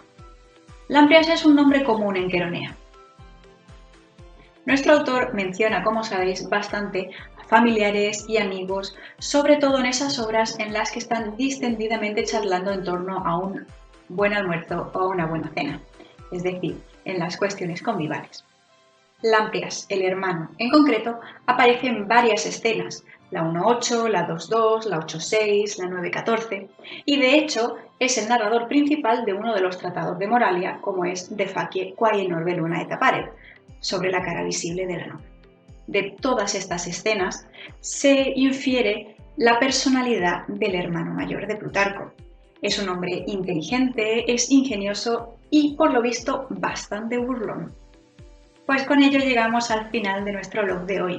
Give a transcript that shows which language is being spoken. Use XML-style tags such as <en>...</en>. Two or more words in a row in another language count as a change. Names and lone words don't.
<es>Lamprias es un nombre común en Queronea. Nuestro autor menciona, como sabéis, bastante a familiares y amigos, sobre todo en esas obras en las que están distendidamente charlando en torno a un buen almuerzo o a una buena cena, es decir, en las cuestiones convivales. Lamprias, el hermano, en concreto, aparece en varias escenas, la 1.8, la 2.2, la 8.6, la 9.14, y de hecho es el narrador principal de uno de los tratados de Moralia, como es De Facie quae in orbe luna et apparet, sobre la cara visible de la luna. De todas estas escenas se infiere la personalidad del hermano mayor de Plutarco. Es un hombre inteligente, es ingenioso y, por lo visto, bastante burlón. Pues con ello llegamos al final de nuestro blog de hoy.</es>